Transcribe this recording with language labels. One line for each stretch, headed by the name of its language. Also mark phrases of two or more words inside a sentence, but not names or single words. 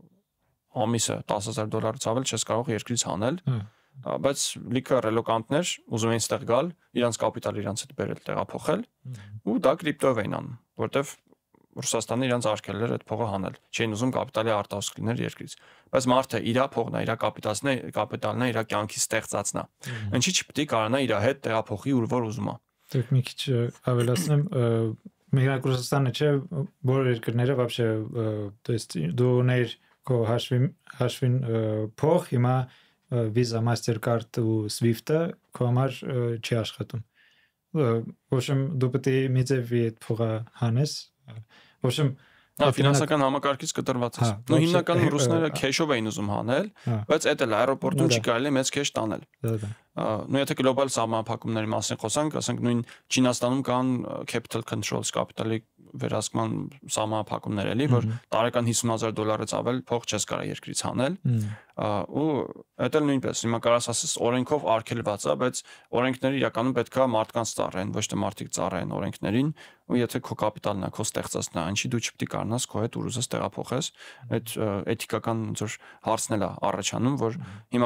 Armenian: ամիսը $10,000 ավել չես կարող երկրից հանել, բայց լիքը ռելոկանտներ ուզում էին այստեղ գալ, իրանց կապիտալը իրանց հետ բերել, տեղափոխել, ու դա կրիպտոյով էին անում, որտեվ Ռուսաստանը իրանց արգելել էր այդ փողը հանել, չէին ուզում կապիտալի արտահոսք լիներ երկրից, բայց մարդը իր փողն է, իր կապիտալն է, իր կյանքի ստեղծածն է, ինչի՞ չպետք է կարողանա իր հետ տեղափոխի ուր որ ուզում է։ Դուք մի քիչ ավելացնեմ, միայն Ռուսաստանը չէ, բոլոր երկրները вообще,
Russian: то есть
Armenian: դու ուներ քո հաշվին փող, հիմա Visa, Mastercard ու Swift-ը քո համար չի աշխատում։
Russian: В общем,
Armenian: դու պետք է միձևի այդ փողը հանես։
Russian: В общем,
Armenian: ֆինանսական համակարգից կտրված է։ Նու հիմնականում ռուսները քեշով էին ուզում հանել, բայց այդ էլ аэроպորտում չի կարելի մեծ քեշ տանել։ Նու եթե գլոբալ սահմանափակումների մասին խոսանք, ասենք նույն Չինաստանում կան
English: capital controls,
Armenian: կապիտալի վերահսկման սահմանափակումներ էլի, որ տարեկան $50,000-ից ավել փող չես կարող երկրից հանել, ու այդ էլ նույնպես հիմա կարաս ասես օրենքով արգելված է, բայց օրենքները իրականում պետքա մարդկանց ծառայեն, ոչ թե մարդիկ ծառայեն օրենքներին, ու եթե քո կապիտալն է, քո ստեղծածն է, ինչի դու չպետք է կարողանաս քո հետ ուզես տեղափոխես, այդ էթիկական ոնց որ հարցն էլ է առաջանում, որ հիմա